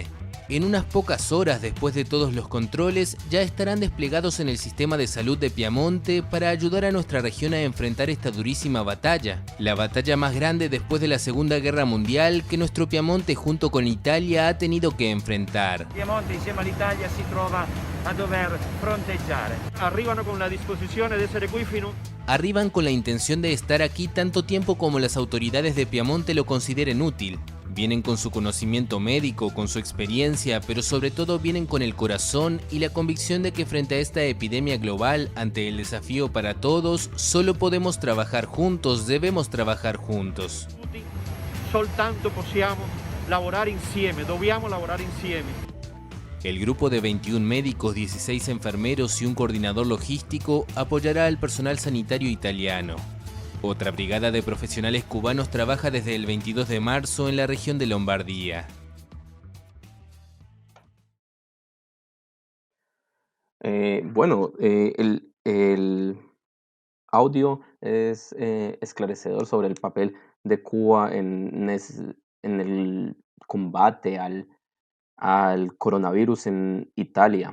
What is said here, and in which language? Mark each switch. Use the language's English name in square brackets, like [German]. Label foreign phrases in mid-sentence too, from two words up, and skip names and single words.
[Spanish] En unas pocas horas después de todos los controles, ya estarán desplegados en el sistema de salud de Piamonte para ayudar a nuestra región a enfrentar esta durísima batalla. La batalla más grande después de la Segunda Guerra Mundial que nuestro Piamonte junto con Italia ha tenido que enfrentar. [Italian] Piamonte insieme all'Italia si trova a dover fronteggiare. Arrivano con la disposizione di essere qui fino... [Spanish] Arriban con la intención de estar aquí tanto tiempo como las autoridades de Piamonte lo consideren útil. Vienen con su conocimiento médico, con su experiencia, pero sobre todo vienen con el corazón y la convicción de que frente a esta epidemia global, ante el desafío para todos, solo podemos trabajar juntos, debemos trabajar juntos. [Italian] Soltanto possiamo lavorare insieme, dobbiamo lavorare insieme. [Spanish] El grupo de 21 médicos, 16 enfermeros y un coordinador logístico apoyará al personal sanitario italiano. Otra brigada de profesionales cubanos trabaja desde el 22 de marzo en la región de Lombardía. El audio es esclarecedor sobre el papel de Cuba en el combate al coronavirus en Italia.